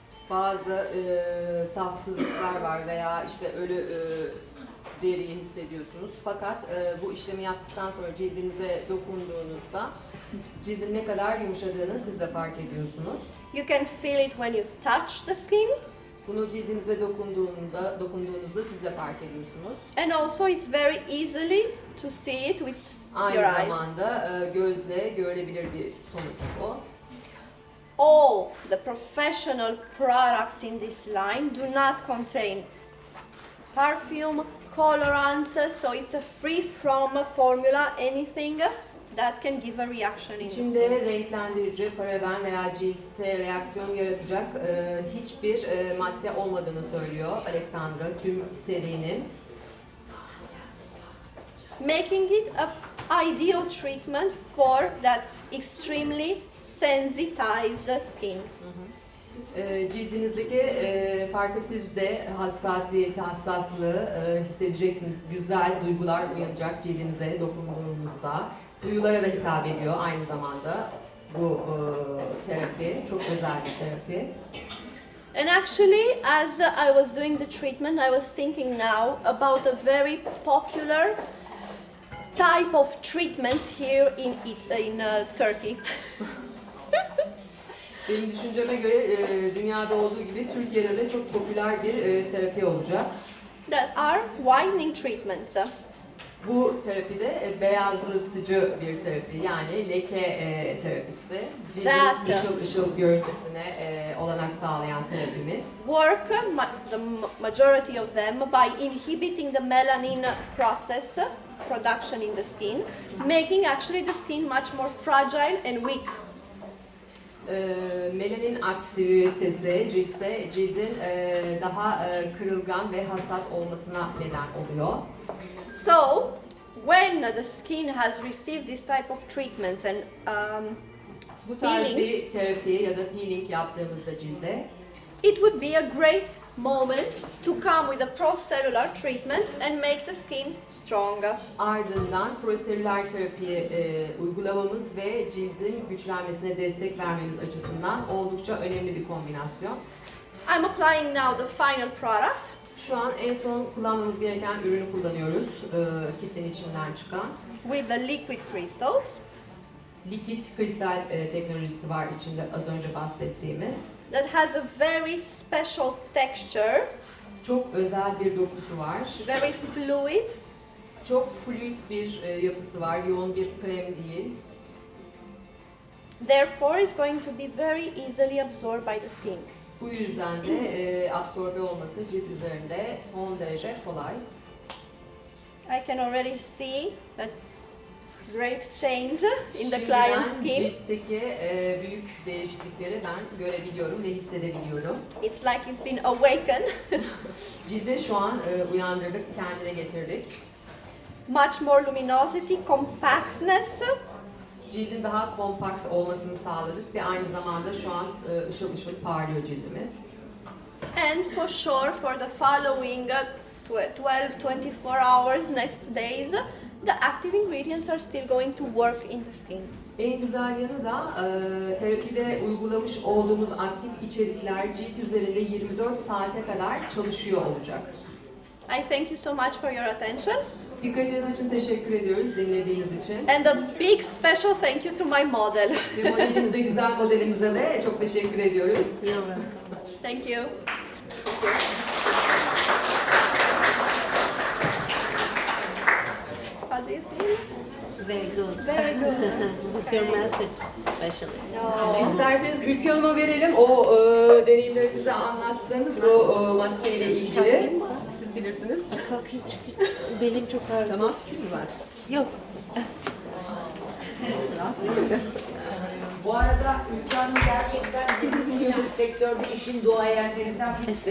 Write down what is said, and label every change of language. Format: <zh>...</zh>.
<tr>Bazı safsızlıklar var veya işte ölü deriyi hissediyorsunuz. Fakat bu işlemi yaptıktan sonra cildinize dokunduğunuzda cildin ne kadar yumuşadığını siz de fark ediyorsunuz.</tr> <en>You can feel it when you touch the skin.</en> <tr>Bunu cildinize dokunduğunuzda siz de fark ediyorsunuz.</tr> <en>And also it's very easily to see it with</en> <tr>Aynı</tr> <en>your eyes.</en> <tr>zamanda gözle görülebilir bir sonuç o.</tr> <en>All the professional products in this line do not contain perfume, colorants, so it's a free from formula, anything that can give a reaction in the skin.</en> <tr>İçinde renklendirici, paraben veya ciltte reaksiyon yaratacak hiçbir madde olmadığını söylüyor Alexandra tüm serinin.</tr> <en>Making it a ideal treatment for that extremely sensitized skin.</en> <tr>Cildinizdeki farkı siz de hassasiyeti, hassaslığı hissedeceksiniz. Güzel duygular uyanacak cildinize dokunduğunuzda. Duyulara da hitap ediyor aynı zamanda bu terapi. Çok özel bir terapi.</tr> <en>And actually, as I was doing the treatment, I was thinking now about a very popular type of treatments here in Turkey.</en> <tr>Benim düşünceme göre dünyada olduğu gibi Türkiye'de de çok popüler bir terapi olacak.</tr> <en>That are whitening treatments.</en> <tr>Bu terapide beyazlatıcı bir terapi, yani leke terapisi. Cildin ışıl ışıl görünmesine olanak sağlayan terapimiz.</tr> <en>Work, the majority of them, by inhibiting the melanin process production in the skin, making actually the skin much more fragile and weak.</en> <tr>Melanin aktivitesi cildin daha kırılgan ve hassas olmasına neden oluyor.</tr> <en>So, when the skin has received this type of treatments and</en> <tr>Bu tarz</tr> <en>peelings,</en> <tr>bir terapi ya da peeling yaptığımızda cilde</tr> <en>it would be a great moment to come with a procellular treatment and make the skin stronger.</en> <tr>ardından proselüler terapiyi uygulamamız ve cildin güçlenmesine destek vermemiz açısından oldukça önemli bir kombinasyon.</tr> <en>I'm applying now the final product.</en> <tr>Şu an en son kullanmamız gereken ürünü kullanıyoruz. Kitin içinden çıkan.</tr> <en>With the liquid crystals.</en> <tr>Likit kristal teknolojisi var içinde az önce bahsettiğimiz.</tr> <en>That has a very special texture,</en> <tr>Çok özel bir dokusu var.</tr> <en>very fluid,</en> <tr>Çok fluid bir yapısı var. Yoğun bir krem değil.</tr> <en>therefore it's going to be very easily absorbed by the skin.</en> <tr>Bu yüzden de absorbe olması cilt üzerinde son derece kolay.</tr> <en>I can already see a great change in the</en> <tr>Şimdiden</tr> <en>client's skin.</en> <tr>ciltteki büyük değişiklikleri ben görebiliyorum ve hissedebiliyorum.</tr> <en>It's like it's been awakened.</en> <tr>Cildi şu an uyandırdık, kendine getirdik.</tr> <en>Much more luminosity, compactness,</en> <tr>Cildin daha kompakt olmasını sağladık ve aynı zamanda şu an ışıl ışıl parlıyor cildimiz.</tr> <en>and for sure for the following 12-24 hours, next days, the active ingredients are still going to work in the skin.</en> <tr>En güzel yanı da terapide uygulamış olduğumuz aktif içerikler cilt üzerinde 24 saate kadar çalışıyor olacak.</tr> <en>I thank you so much for your attention.</en> <tr>Dikkatiniz için teşekkür ediyoruz, dinlediğiniz için.</tr> <en>And a big special thank you to my model.</en> <tr>Ve modelimize, güzel modelimize de çok teşekkür ediyoruz.</tr> <en>You're welcome. Thank you. How do you feel? Very good. Very good. With your message, especially.</en> <tr>İsterseniz Ülke Hanım'a verelim, o deneyimlerimizi anlatsın bu maskeyle ilgili. Siz bilirsiniz. Kalkayım çünkü belim çok ağrıyor. Tamam, tutayım mı ben? Yok. Bu arada Ülke Hanım gerçekten bizim sektörde işin duayenlerinden birisi.</tr>